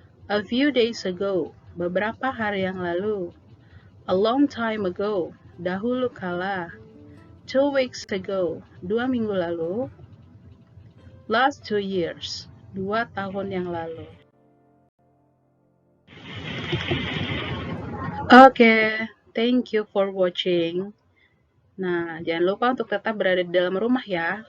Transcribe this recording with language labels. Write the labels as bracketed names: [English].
[English] A few days ago, [Indonesian] beberapa hari yang lalu. [English] A long time ago, [Indonesian] dahulu kala. [English] 2 weeks ago, [Indonesian] 2 minggu lalu. [English] Last 2 years, [Indonesian] 2 tahun yang lalu. [English] Oke, thank you for watching. [Indonesian] Nah, jangan lupa untuk tetap berada di dalam rumah ya.